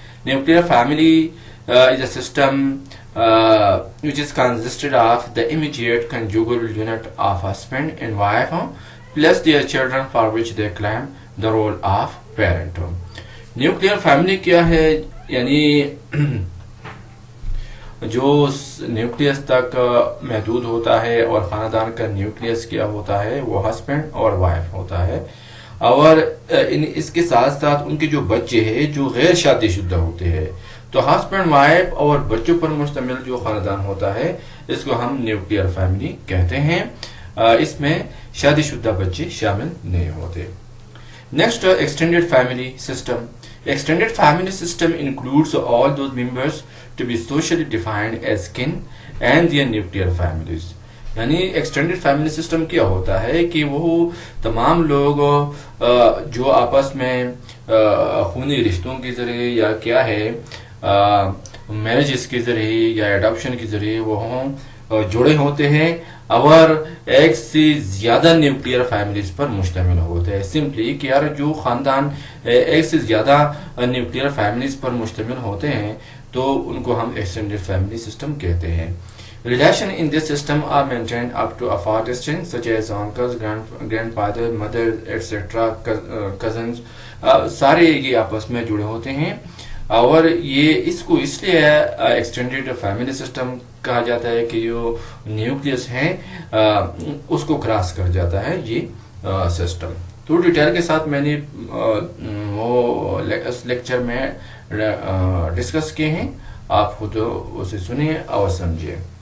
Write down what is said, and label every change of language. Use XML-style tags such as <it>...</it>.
<en>Nuclear family is a system which is consisted of the immediate conjugal unit of husband and wife plus their children for which they claim the role of parent.</en> <ur>Nuclear family کیا ہے؟ یعنی جو nucleus تک محدود ہوتا ہے اور خاندان کا نیوکلیس کیا ہوتا ہے وہ ہسبینڈ اور وائف ہوتا ہے، اور اس کے ساتھ ساتھ ان کے جو بچے ہیں جو غیر شادی شدہ ہوتے ہیں. تو ہسبینڈ وائف اور بچوں پر مشتمل جو خاندان ہوتا ہے اس کو ہم نیوکلیئر فیملی کہتے ہیں. اس میں شادی شدہ بچے شامل نہیں ہوتے. Next, extended family system.</ur> <en>Extended family system includes all those members to be socially defined as kin and their nuclear families.</en> <ur>یعنی ایکسٹینڈیڈ فیملی سسٹم کیا ہوتا ہے کہ وہ تمام لوگ جو آپس میں خونی رشتوں کے ذریعے یا کیا ہے میرجز کے ذریعے یا اڈاپشن کے ذریعے وہ جڑے ہوتے ہیں اور ایک سے زیادہ نیوکلیئر فیملیز پر مشتمل ہوتے ہیں. سمپلی کہ یار جو خاندان ایک سے زیادہ نیوکلیئر فیملیز پر مشتمل ہوتے ہیں تو ان کو ہم ایکسٹینڈیڈ فیملی سسٹم کہتے ہیں.</ur> <en>Relation in this system are maintained up to a far distance such as uncles, grandfather, mother, etc. cousins.</en> <ur>سارے یہ آپس میں جڑے ہوتے ہیں اور یہ اس کو اس لیے ایکسٹینڈیڈ فیملی سسٹم کہا جاتا ہے کہ جو نیوکلیس ہے اس کو کراس کر جاتا ہے یہ سسٹم. تو ڈیٹیل کے ساتھ میں نے وہ اس لیکچر میں ڈسکس کیے ہیں، آپ خود اسے سنیے اور سمجھیے.</ur>